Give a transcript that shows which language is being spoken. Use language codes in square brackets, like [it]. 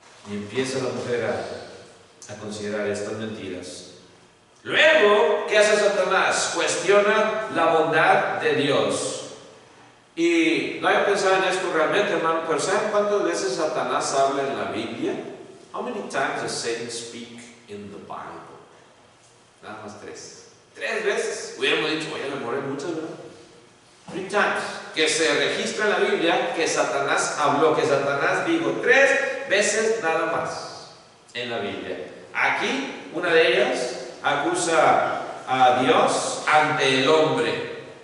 [es] Y empieza la mujer a considerar estas mentiras. Luego, ¿qué hace Satanás? Cuestiona la bondad de Dios. Y no hay que pensar en esto realmente, hermano, pero ¿saben cuántas veces Satanás habla en la Biblia? [en] How many times does Satan speak in the Bible? [es] Nada más 3. 3 veces. Hubiéramos dicho, oye, le morí muchas, ¿verdad? [en] 3 times. [es] Que se registra en la Biblia que Satanás habló, que Satanás dijo 3 veces nada más en la Biblia. Aquí, una de ellas, acusa a Dios ante el hombre.